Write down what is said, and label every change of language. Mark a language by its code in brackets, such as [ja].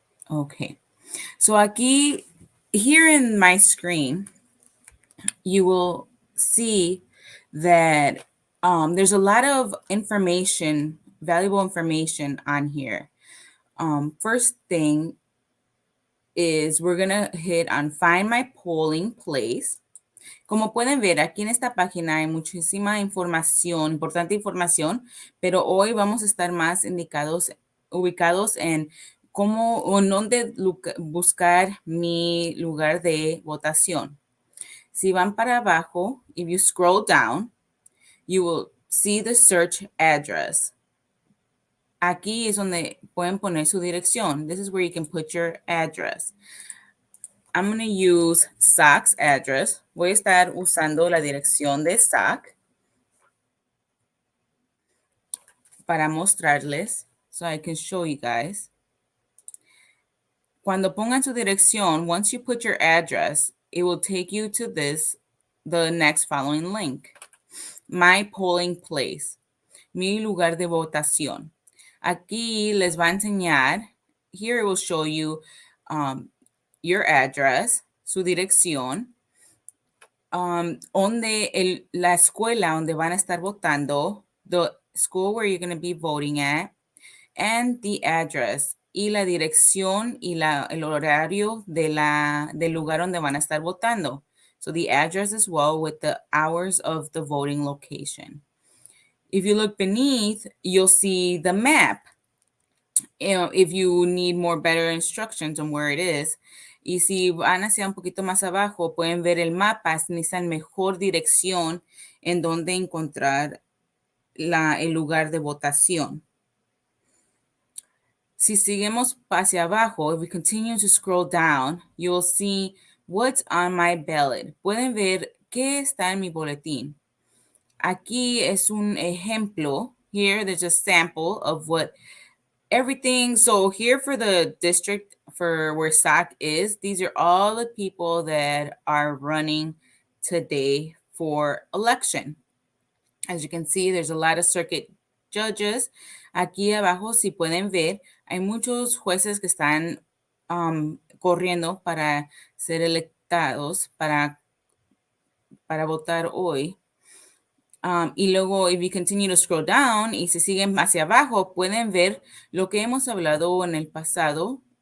[en] Okay, so aquí, here in my screen, you will see that there's a lot of information, valuable information on here. First thing is we're gonna hit on find my polling place. [es] Como pueden ver, aquí en esta página hay muchísima información, importante información, pero hoy vamos a estar más ubicados en cómo o en dónde buscar mi lugar de votación. Si van para abajo, [en] if you scroll down, you will see the search address. [es] Aquí es donde pueden poner su dirección. [en] This is where you can put your address. I'm going to use SAC's address. [es] Voy a estar usando la dirección de SAC para mostrarles, [en] so I can show you guys. [es] Cuando pongan su dirección, [en] once you put your address, it will take you to the next following link. My polling place, [es] mi lugar de votación. Aquí les va a enseñar, [en] here it will show you your address, [es] su dirección, la escuela donde van a estar votando, [en] the school where you're going to be voting at, and the address, [es] y la dirección y el horario del lugar donde van a estar votando. [en] So the address as well with the hours of the voting location. If you look beneath, you'll see the map. If you need better instructions on where it is. [es] Y si van hacia un poquito más abajo, pueden ver el mapa, si necesitan mejor dirección en donde encontrar el lugar de votación. Si seguimos hacia abajo, [en] if we continue to scroll down, you'll see what's on my ballot. [es] Pueden ver qué está en mi boletín. Aquí es un ejemplo. [en] Here, there's a sample of what everything. So here for the district for where SAC is, these are all the people that are running today for election. As you can see, there's a lot of circuit judges. [es] Aquí abajo, si pueden ver, hay muchos jueces que están corriendo para ser electados, para votar hoy. Y luego, [en] if you continue to scroll down [es] y se siguen hacia abajo, pueden ver lo que hemos hablado en el pasado.